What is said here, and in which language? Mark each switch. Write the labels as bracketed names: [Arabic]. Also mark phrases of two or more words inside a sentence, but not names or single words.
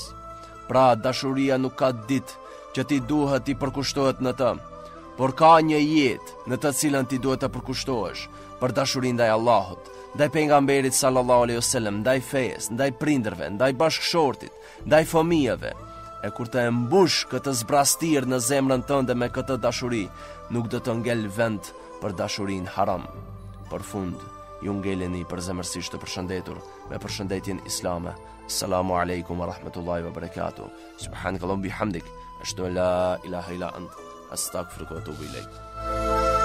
[Albanian] Pra, dashuria nuk ka ditë që ti duhet ti përkushtohet në të, por ka një jetë në të cilën ti duhet të përkushtohesh për dashurinë ndaj Allahut, ndaj pejgamberit [Arabic] صلى الله عليه وسلم, [Albanian] ndaj fesë, ndaj prindërve, ndaj bashkëshortit, ndaj fëmijëve. E kur të mbush këtë zbrastir në zemrën tënde me këtë dashuri, nuk do të ngel vend për dashurinë haram. Për fund, ju ngeleni përzemërsisht të përshëndetur me përshëndetjen islame. [Arabic] السلام عليكم ورحمة الله وبركاته. سبحانك اللهم وبحمدك، أشهد أن لا إله إلا أنت، أستغفرك وأتوب إليك.